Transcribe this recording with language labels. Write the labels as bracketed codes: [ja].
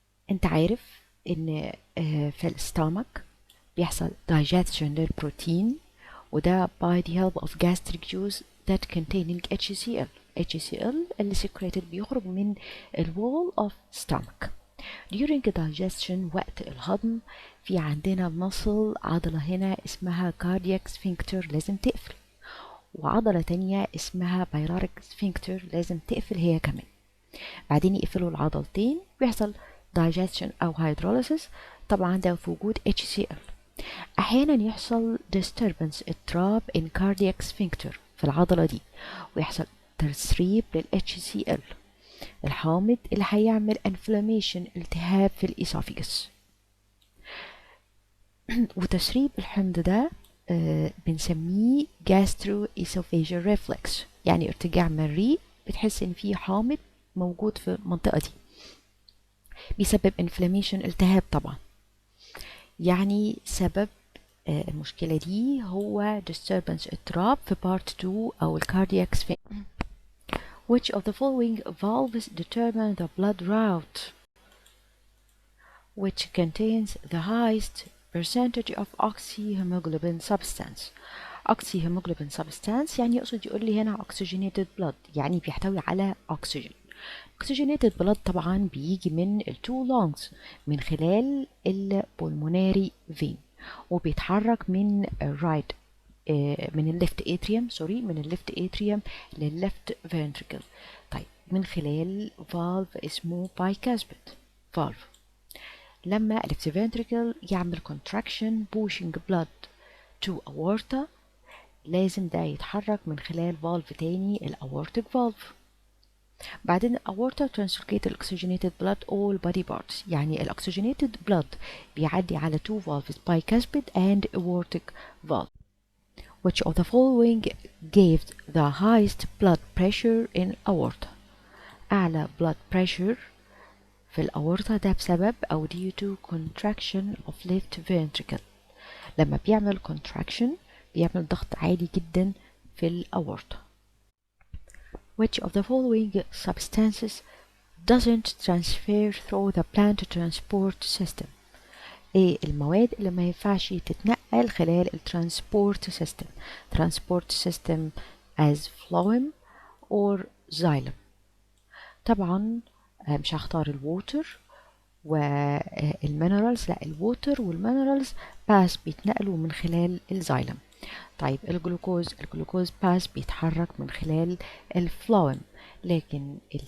[en] انت عارف ان في الستامك بيحصل digestion للبروتين وده by the help of gastric juice that containing HCl. HCl اللي secreted بيخرج من ال wall of stomach. [ar] During digestion وقت الهضم في عندنا muscle عضلة هنا اسمها cardiac sphincter لازم تقفل وعضلة تانية اسمها pyloric sphincter لازم تقفل هي كمان بعدين يقفلوا العضلتين ويحصل digestion أو hydrolysis طبعا ده في وجود HCl أحيانا يحصل disturbance اضطراب in cardiac sphincter في العضلة دي ويحصل تسريب لل HCl الحامض اللي هيعمل inflammation التهاب في الإسوفيجس وتسريب الحمض ده بنسميه gastroesophageal reflux يعني ارتجاع مريء بتحس ان في حامض موجود في المنطقة دي بيسبب inflammation التهاب طبعا يعني سبب المشكلة دي هو disturbance اضطراب في part 2 أو cardiac sphincter. [en] Which of the following valves determine the blood route which contains the highest percentage of oxyhemoglobin substance. [ar] Oxyhemoglobin substance يعني يقصد يقول لي هنا oxygenated blood يعني بيحتوي على أكسجين. Oxygenated blood طبعا بيجي من ال two lungs من خلال ال pulmonary vein وبيتحرك من right من الليفت اتريوم من الليفت اتريوم للليفت فنتريكل طيب من خلال فالف اسمه bicuspid فالف لما الليفت فنتريكل يعمل contraction pushing blood to aorta لازم ده يتحرك من خلال فالف تاني الاورتيك فالف [en] بعدين aorta translocate الاكسجينيتد blood all body parts يعني الاكسجينيتد blood بيعدي على two valves bicuspid and aortic valve. Which of the following gave the highest blood pressure in aorta? [ar] أعلى blood pressure في الأورطة ده بسبب أو due to contraction of left ventricle لما بيعمل contraction بيعمل ضغط عالي جدا في الأورطة. [en] Which of the following substances doesn't transfer through the plant transport system? [ar] ايه المواد اللي ما ينفعش تتنقل خلال الترانسبورت سيستم ترانسبورت سيستم as phloem or xylem طبعا مش هختار الووتر والمينرالز لا الووتر والمينرالز باس بيتنقلوا من خلال الزايلم طيب الجلوكوز باس بيتحرك من خلال الفلويم لكن